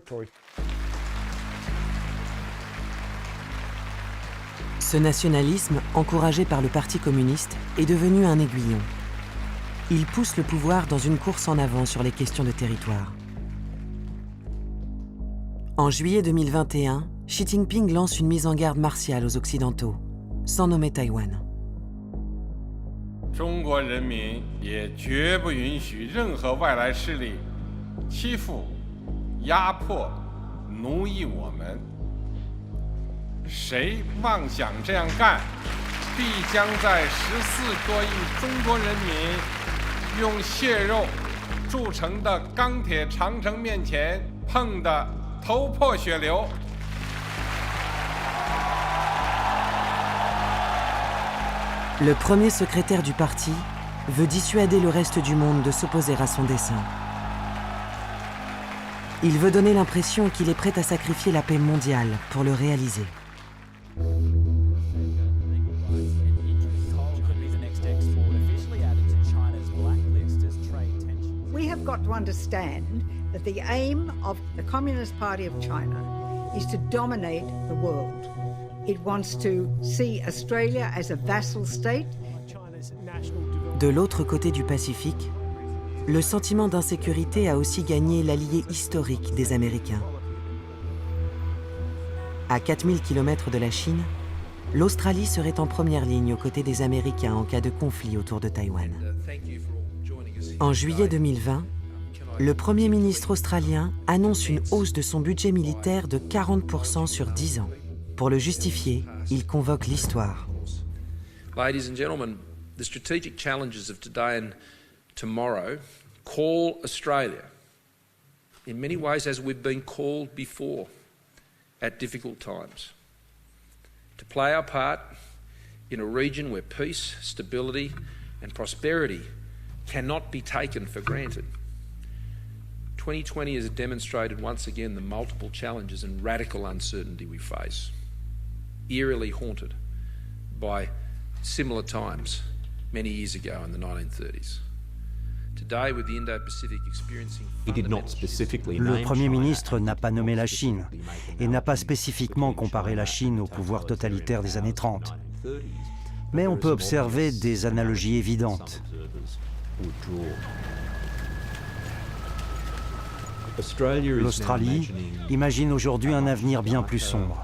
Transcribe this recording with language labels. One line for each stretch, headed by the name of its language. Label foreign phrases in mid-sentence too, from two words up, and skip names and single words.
French: Ce nationalisme, encouragé par le Parti communiste, est devenu un aiguillon. Il pousse le pouvoir dans une course en avant sur les questions de territoire. En juillet 2021, Xi Jinping lance une mise en garde martiale aux Occidentaux, sans nommer Taïwan.
Chinese: 中国人民也绝不允许任何外来势力欺负、压迫、奴役我们。谁妄想这样干，必将在14多亿中国人民用血肉铸成的钢铁长城面前碰得头破血流。
French: Le premier secrétaire du parti veut dissuader le reste du monde de s'opposer à son dessein. Il veut donner l'impression qu'il est prêt à sacrifier la paix mondiale pour le réaliser.
English: We have got to understand that the aim of the Communist Party of China is to dominate the world. It wants to see Australia as a vassal state.
French: De l'autre côté du Pacifique, le sentiment d'insécurité a aussi gagné l'allié historique des Américains. À 4000 km de la Chine, l'Australie serait en première ligne aux côtés des Américains en cas de conflit autour de Taïwan. En juillet 2020, le Premier ministre australien annonce une hausse de son budget militaire de 40% sur 10 ans. Pour le justifier, il convoque l'histoire.
English: Ladies and gentlemen, the strategic challenges of today and tomorrow call Australia, in many ways as we've been called before, at difficult times, to play our part in a region where peace, stability and prosperity cannot be taken for granted. 2020 has demonstrated once again the multiple challenges and radical uncertainty we face, eerily haunted by similar times many years ago in the 1930s. Today, with the Indo-Pacific experiencing
French: Le Premier ministre n'a pas nommé la Chine et n'a pas spécifiquement comparé la Chine au pouvoir totalitaire des années 30. Mais on peut observer des analogies évidentes. L'Australie imagine aujourd'hui un avenir bien plus sombre.